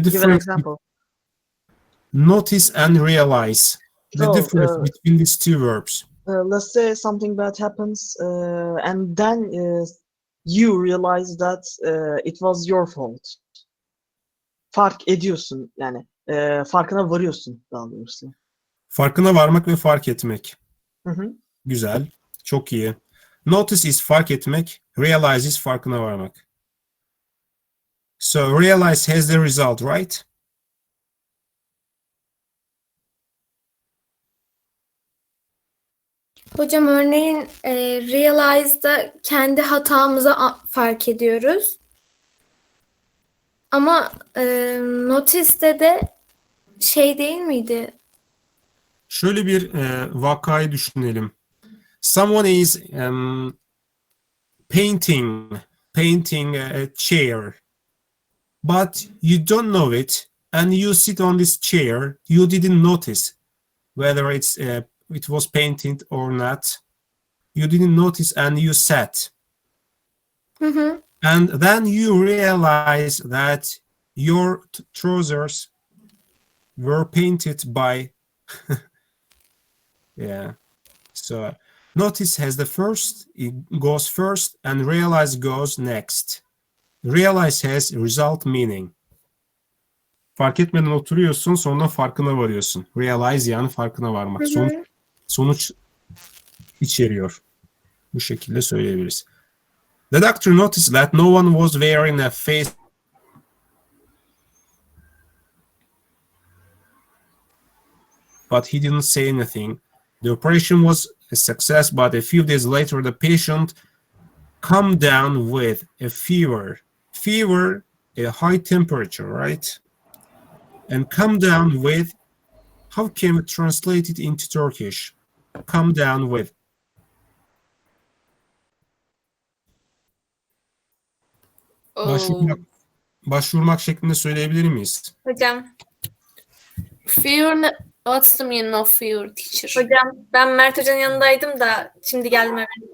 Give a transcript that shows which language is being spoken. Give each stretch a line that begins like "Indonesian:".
English: give an difference example. notice and realize. The So, difference between these two verbs. let's say something bad happens, and then you realize that it was your fault.
Turkish: Fark ediyorsun yani. Farkına varıyorsun daha doğrusu. Farkına varmak ve fark etmek. Hı hı. Güzel. Çok iyi.
English: Notice is
Turkish: fark etmek.
English: Realize is
Turkish: farkına varmak.
English: So realize has the result, right?
Turkish: Hocam örneğin realize'da kendi hatamızı fark ediyoruz. Ama notice'de de şey değil miydi? Şöyle bir vakayı düşünelim.
English: Someone is painting a chair, but you don't know it, and you sit on this chair. You didn't notice whether it was painted or not. You didn't notice, and you sat. Hı hı. And then you realize that your trousers were painted by yeah. So notice has the first, it goes first, and realize goes next. Realize has result meaning.
Turkish: Fark etmeden oturuyorsun, sonra farkına varıyorsun. Realize yani farkına varmak. Hı hı. Sonuç içeriyor. Bu şekilde söyleyebiliriz.
English: The doctor noticed that no one was wearing a face but he didn't say anything. The operation was a success, but a few days later, the patient calmed down with a fever. Fever, a high temperature, right? And calm down with, how can we translate it into Turkish? Calm down with.
Turkish: Başvurmak şeklinde söyleyebilir miyiz? Hocam.
English: Fear, what's the meaning of fear, teacher?
Turkish: Hocam ben Mert Hoca'nın yanındaydım da şimdi geldim hemen.